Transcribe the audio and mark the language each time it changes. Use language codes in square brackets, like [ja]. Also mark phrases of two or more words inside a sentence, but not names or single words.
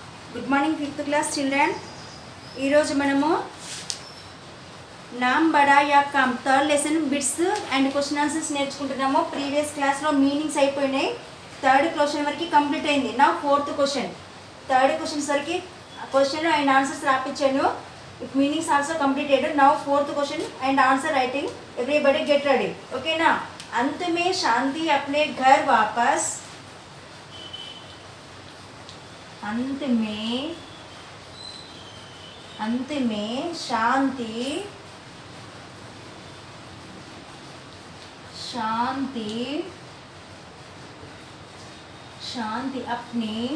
[en] good morning fifth class children. [te] ఈరోజు మనము నామ్ బడా యా కమ్ [en] third lesson bits and question answers [te] నేర్చుకుంటున్నాము. [en] previous class [te] మీనింగ్స్ అయిపోయినాయి. [en] third question [te] వరకు కంప్లీట్ అయింది. నా [en] fourth question, third questions [te] వరకు [en] question and answers [te] రాపించాను. [en] meanings also completed. Now fourth question and answer writing. everybody get ready, okay na. [hi] अंत में शांति अपने घर वापस, अंत में शांति शांति शांति अपने